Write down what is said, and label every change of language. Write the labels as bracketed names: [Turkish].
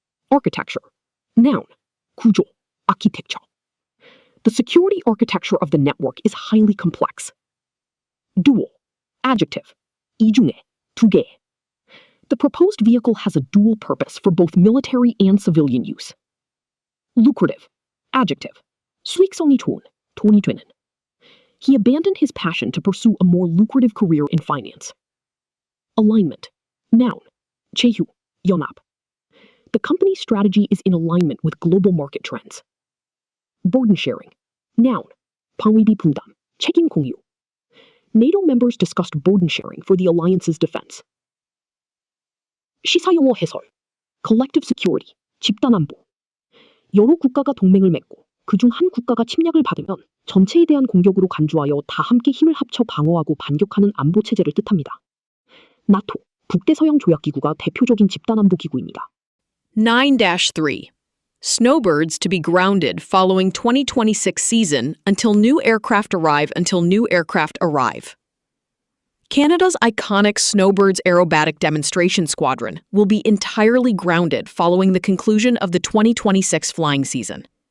[English] Architecture. Noun. [Korean] 구조. [English] Architecture. The security architecture of the network is highly complex. Dual. Adjective. [Korean] 이중에, 두 개. [English] The proposed vehicle has a dual purpose for both military and civilian use. Lucrative. Adjective. [Korean] 수익성이 좋은, 돈이 되는. [English] He abandoned his passion to pursue a more lucrative career in finance. Alignment. Noun. [Korean] 제휴, 연합. [English] The company's strategy is in alignment with global market trends. Burden sharing. Noun. [Korean] 방위비 분담, 책임 공유. [English] NATO members discussed burden sharing for the alliance's defense. [Korean] 시사용어 해설. [English] Collective security, [Korean] 집단안보. 여러 국가가 동맹을 맺고 그중 한 국가가 침략을 받으면 전체에 대한 공격으로 간주하여 다 함께 힘을 합쳐 방어하고 반격하는 안보 체제를 뜻합니다. 나토, 북대서양 조약기구가 대표적인 집단안보 기구입니다. [English] 9-3. Snowbirds to be grounded following 2026 season until new aircraft arrive. Canada's iconic Snowbirds aerobatic demonstration squadron will be entirely grounded following the conclusion of the 2026 flying season.